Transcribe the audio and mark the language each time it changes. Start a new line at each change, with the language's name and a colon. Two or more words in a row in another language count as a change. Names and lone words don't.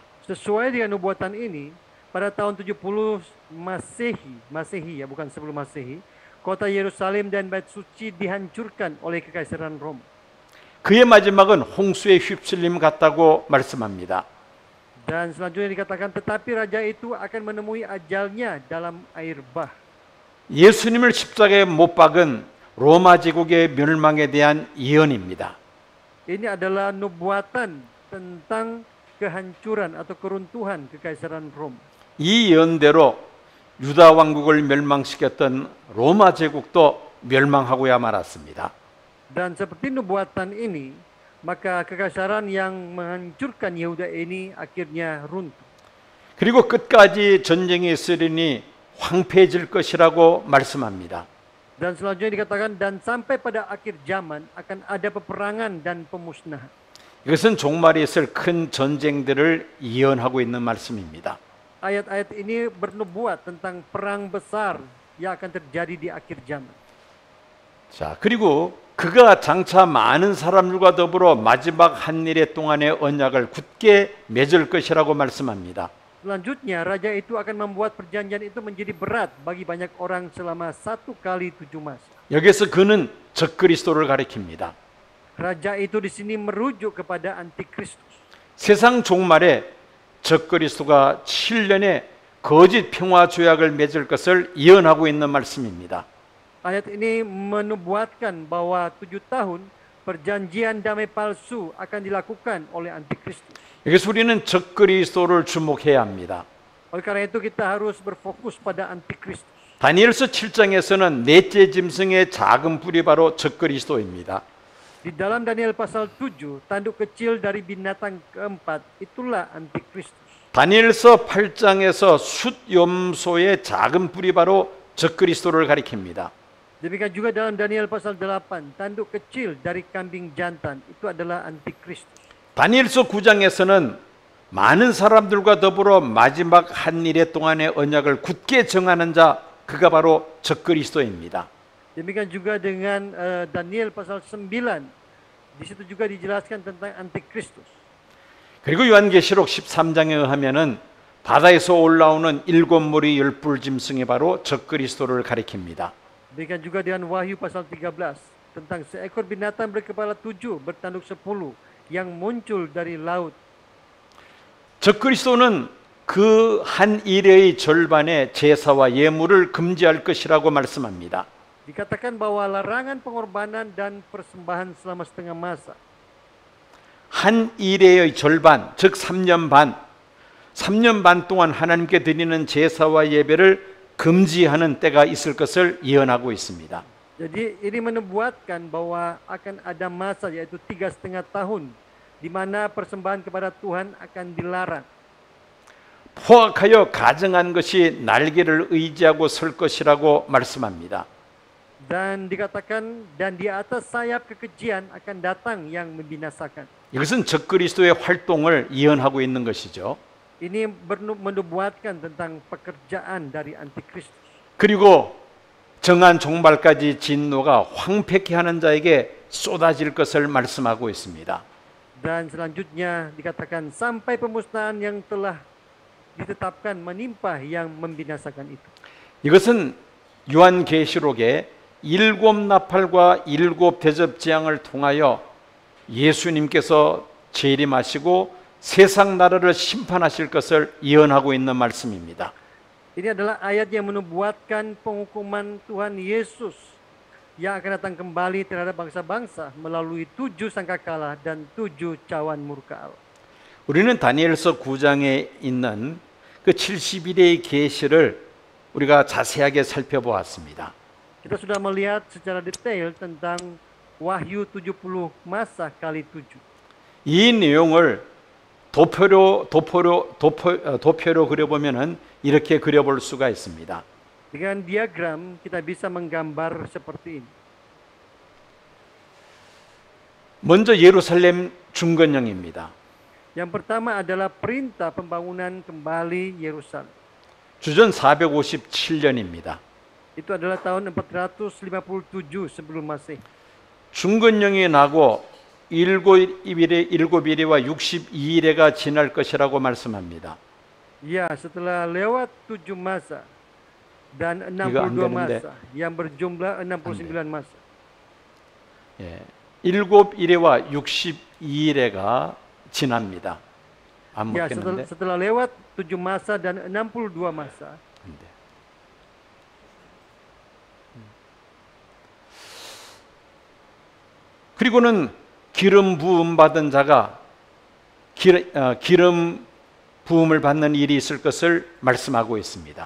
Indonesian: Sesuai dengan nubuatan ini, pada tahun 70 Masehi ya, bukan sebelum Masehi, kota Yerusalem dan Bait Suci dihancurkan oleh kekaisaran Roma.
Korean: 그의 마지막은 홍수에 휩쓸림 같다고 말씀합니다.
Indonesian: Dan selanjutnya dikatakan tetapi raja itu akan menemui ajalnya dalam air bah.
Korean: 예수님을 십자가에 못 박은 로마 제국의 멸망에 대한 예언입니다.
Indonesian: Ini adalah nubuatan tentang kehancuran atau keruntuhan kekaisaran Roma.
Korean: 이 예언대로 유다 왕국을 멸망시켰던 로마 제국도 멸망하고야 말았습니다.
Indonesian: Dan seperti nubuatan ini, maka kekaisaran yang menghancurkan Yehuda ini akhirnya runtuh.
Korean: 그리고 끝까지 전쟁이 있으리니 황폐해질 것이라고 말씀합니다.
Indonesian: Dan selanjutnya dikatakan dan sampai pada akhir zaman akan ada peperangan dan pemusnahan.
Korean: 이것은 종말에 있을 큰 전쟁들을 예언하고 있는 말씀입니다.
Indonesian: Ayat-ayat ini bernubuat tentang perang besar yang akan terjadi di akhir zaman.
Korean: 자, 그리고 그가 장차 많은 사람들과 더불어 마지막 한 일의 동안의 언약을 굳게 맺을 것이라고 말씀합니다.
Indonesian: Selanjutnya, raja itu akan membuat perjanjian itu menjadi berat bagi banyak orang selama 1 kali 7 masa.
Korean: 여기서 그는 적그리스도를 가리킵니다.
Indonesian: Raja itu di sini merujuk kepada antikristus.
Korean: 세상 종말에 적그리스도가 7년의 거짓 평화 조약을 맺을 것을 예언하고 있는 말씀입니다.
Indonesian: Ayat ini menubuatkan bahwa 7 tahun perjanjian damai palsu akan dilakukan oleh antikristus.
Korean: 여기서 우리는 적그리스도를 주목해야 합니다.
Indonesian: Oleh karena itu kita harus berfokus pada antikristus.
Korean: 다니엘서 7장에서는 넷째 짐승의 작은 뿔이 바로 적그리스도입니다.
Indonesian: Di dalam Daniel pasal 7, tanduk kecil dari binatang keempat, itulah antikristus.
Korean: 다니엘서 8장에서 숫염소의 작은 뿔이 바로 적그리스도를 가리킵니다.
Indonesian: Demikian juga dalam Daniel pasal 8, tanduk kecil dari kambing jantan, itu adalah antikristus.
Korean: 다니엘서 9장에서는 많은 사람들과 더불어 마지막 한 일의 동안의 언약을 굳게 정하는 자, 그가 바로 적그리스도입니다.
Indonesian: Demikian juga dengan Daniel pasal 9, di situ juga dijelaskan tentang antikristus.
Korean: 그리고 요한계시록 13장에 의하면은 바다에서 올라오는 7무리 10뿔 짐승이 바로 적그리스도를 가리킵니다.
Indonesian: Demikian juga dengan Wahyu pasal 13, tentang seekor binatang berkepala 7 bertanduk 10 yang muncul dari laut.
Korean: 적그리스도는 그 한 일의 절반의 제사와 예물을 금지할 것이라고 말씀합니다.
Indonesian: Dikatakan bahwa larangan pengorbanan dan persembahan selama setengah masa.
Korean: 한 일의 절반, 즉 3년 반 동안 하나님께 드리는 제사와 예배를 금지하는 때가 있을 것을 예언하고 있습니다.
Indonesian: Jadi ini menubuatkan bahwa akan ada masa yaitu 3,5 tahun di mana persembahan kepada Tuhan akan dilarang.
Korean: 포악하여 가증한 것이 날개를 의지하고 설 것이라고 말씀합니다.
Indonesian: Dan dikatakan dan di atas sayap kekejian akan datang yang membinasakan.
Korean: 이것은 적그리스도의 활동을 예언하고 있는 것이죠.
Indonesian: Ini menubuatkan tentang pekerjaan dari antikristus.
Korean: 그리고 정한 종말까지 진노가 황폐케 하는 자에게 쏟아질 것을 말씀하고 있습니다.
Indonesian: Dan selanjutnya dikatakan sampai pemusnahan yang telah ditetapkan menimpa yang membinasakan itu.
Korean: 이것은 요한계시록의 7 나팔과 7 대접 재앙을 통하여 예수님께서 재림하시고 세상 나라를 심판하실 것을 예언하고 있는 말씀입니다.
Indonesian: Ini adalah ayat yang menubuatkan penghukuman Tuhan Yesus yang akan datang kembali terhadap bangsa-bangsa melalui 7 sangkakala dan 7 cawan murka Allah.
Korean: 우리는 다니엘서 9장에 있는 그 70일의 계시를 우리가 자세하게 살펴보았습니다.
Indonesian: Kita sudah melihat secara detail tentang Wahyu 70 masa kali 7.
Korean: 이 내용을 도표로 그려보면은 이렇게 그려볼 수가 있습니다.
Indonesian: Dengan diagram kita bisa menggambar seperti ini.
Korean: 먼저 예루살렘 중건령입니다.
Indonesian: Yang pertama adalah perintah pembangunan kembali Yerusalem.
Korean: 주전 457년입니다.
Indonesian: Itu adalah tahun 457 sebelum Masehi.
Korean: 중건령이 나고 7일과 62일에가 지날 것이라고 말씀합니다.
Indonesian: Ya, setelah lewat 7 masa dan 62 masa yang berjumlah 69 masa.
Korean: 예, 7일에와 62일에가 지납니다. 안
Indonesian: Ya,
Korean: 먹겠는데?
Indonesian: setelah lewat 7 masa dan 62 masa.
Korean: 그리고는 기름 부음 받은 자가 기름 부음을 받는 일이 있을 것을 말씀하고 있습니다.